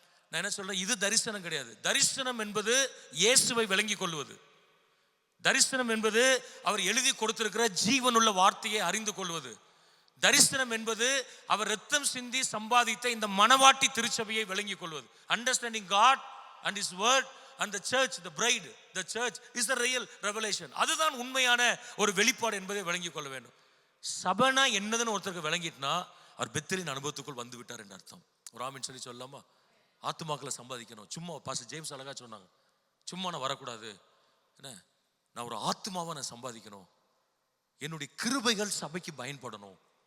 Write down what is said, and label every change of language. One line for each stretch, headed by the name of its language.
Tamil: நான் என்ன சொல்றேன், இது தரிசனம் கிடையாது. தரிசனம் என்பது இயேசுவை விளங்கி கொள்வது. தரிசனம் என்பது அவர் எழுதி கொடுத்திருக்கிற ஜீவனுள்ள வார்த்தையை அறிந்து கொள்வது. தரிசனம் என்பது அவர் ரத்தம் சிந்தி சம்பாதித்த இந்த மணவாட்டி திருச்சபையை விளங்கி கொள்வது.
English: Understanding God and his word and the church, the bride, the church is the real revelation.
Tamil: அதுதான் உண்மையான ஒரு வெளிப்பாடு என்பதை விளங்கி கொள்ள வேண்டும். சபைனா என்னதுன்னு ஒருத்தருக்கு விளங்கிட்டுனா அவர் பெத்தேலின் அனுபவத்துக்குள் வந்து விட்டார் என்று அர்த்தம். ஒரு ஆமீன் சொல்லி சொல்லலாமா? ஆத்துமாக்களை சம்பாதிக்கணும். சும்மா பாஸ்டர் ஜேம்ஸ் அழகா சொன்னாங்க, சும்மா நான் வரக்கூடாது, என்ன நான் ஒரு ஆத்துமாவை நான் சம்பாதிக்கணும், என்னுடைய கிருபைகள் சபைக்கு பயன்படணும்.